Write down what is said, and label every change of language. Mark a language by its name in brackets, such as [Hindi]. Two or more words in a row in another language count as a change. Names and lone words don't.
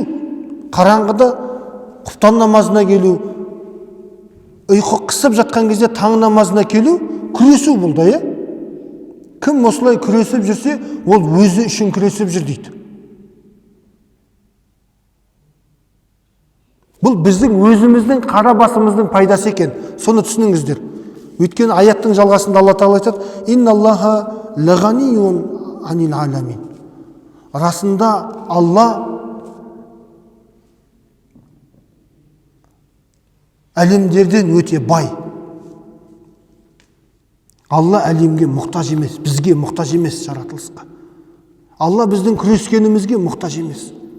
[Kazakh] Қараңғыда құптан намазына келу, ұйқы қысып жатқан кезде таң намазына келу, күресу бұл да, Кім осылай күресіп жүрсе, ол өзі үшін күресіп жүр дейді. Бұл біздің өзіміздің қара басымыздың пайдасы екен. Соны түсініңіздер. Өйткені аяттың жалғасында Алла Тағала айтады: [Arabic] «إن الله لغني عن العالمين». [Kazakh] Расында Алла әлемдерден өте бай. Алла әлемге мұқтаж емес, бізге мұқтаж емес, жаратылысқа. Алла біздің күрескенімізге мұқтаж емес.